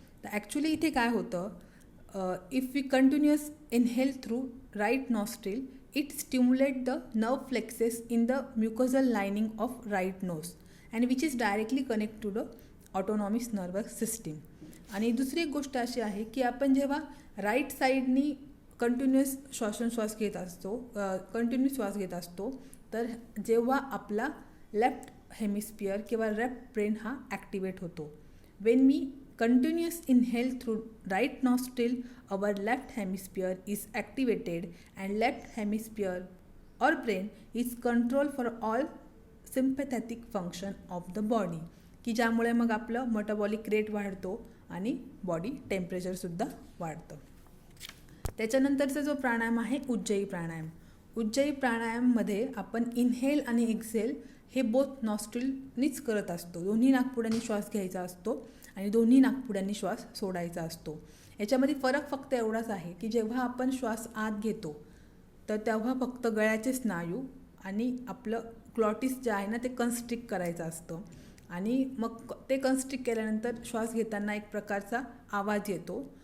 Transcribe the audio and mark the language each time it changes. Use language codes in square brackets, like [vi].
[en] तर ॲक्च्युली [mr] इथे काय होतं, [en] If we continuous inhale through right nostril, it stimulates the nerve plexus in the mucosal lining of right nose and which is directly connected to the autonomous nervous system. [mr] आणि दुसरी एक गोष्ट अशी आहे की आपण जेव्हा राईट साईडनी कंटिन्युअस श्वासोच्छ्वास घेत असतो, कंटिन्युअस श्वास घेत असतो, तर जेव्हा आपला लेफ्ट हेमिस्फिअर किंवा लेफ्ट ब्रेन हा ॲक्टिवेट होतो. [en] when मी continuous inhale through right nostril, our left hemisphere is activated and left hemisphere or brain is control for all sympathetic function of the body, [mr] की ज्यामुळे मग आपलं metabolic rate वाढतो आणि body टेम्परेचरसुद्धा वाढतं. त्याच्यानंतरचा जो प्राणायाम आहे उज्जयी प्राणायाम. उज्जयी प्राणायाममध्ये आपण इनहेल आणि एक्झेल हे बोथ नॉस्ट्रिलनीच करत असतो. दोन्ही नाकपुड्यांनी श्वास घ्यायचा असतो आणि दोन्ही नाकपुड्यांनी श्वास सोडायचा असतो. याच्यामध्ये फरक फक्त एवढाच आहे की जेव्हा आपण श्वास आत घेतो तर तेव्हा फक्त गळ्याचे स्नायू आणि आपलं ग्लॉटिस जे आहे ना ते कन्स्ट्रिक्ट करायचं असतं आणि मग ते कन्स्ट्रिक्ट केल्यानंतर श्वास घेताना एक प्रकारचा आवाज येतो.